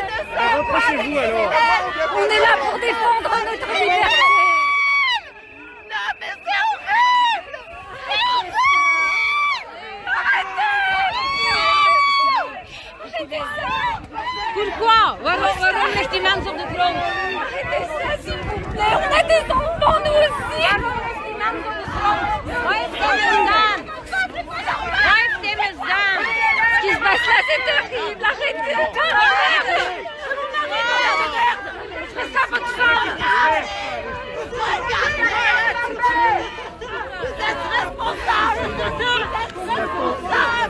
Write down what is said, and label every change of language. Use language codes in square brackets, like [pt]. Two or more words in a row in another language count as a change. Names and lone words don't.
[fr] Reprochez-vous alors. On est là pour défendre notre liberté. Non mais c'est horrible! C'est horrible! Arrêtez ça. Pourquoi? [nl] Waarom ligt die mens op de grond? [fr] Arrêtez ça, s'il vous plaît. On a des enfants, nous aussi. [nl] Waar heeft hij misdaan? Waar heeft hij misdaan? [fr] Ce qui se passe là, c'est terrible. Arrêtez. Arrêtez. Faites ça à votre femme. Vous êtes responsable! Vous êtes responsable!